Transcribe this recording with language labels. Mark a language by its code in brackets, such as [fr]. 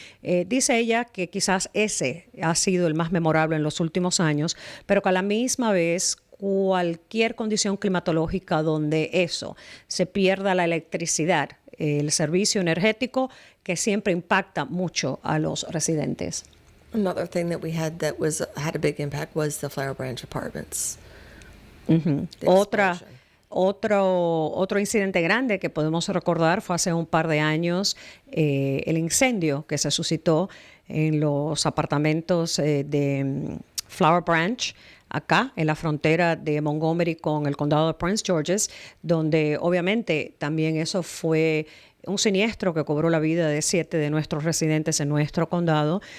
[es] Dice ella que quizás ese ha sido el más memorable en los últimos años, pero que a la misma vez cualquier condición climatológica donde eso, se pierda la electricidad, el servicio energético, que siempre impacta mucho a los residentes. [en] Another thing that we had that had a big impact was the Flower Branch Apartments. The explosion. [es] Otro incidente grande que podemos recordar fue hace un par de años, el incendio que se suscitó en los apartamentos de Flower Branch, acá en la frontera de Montgomery con el condado de Prince George's, donde obviamente también eso fue un siniestro que cobró la vida de 7 de nuestros residentes en nuestro condado.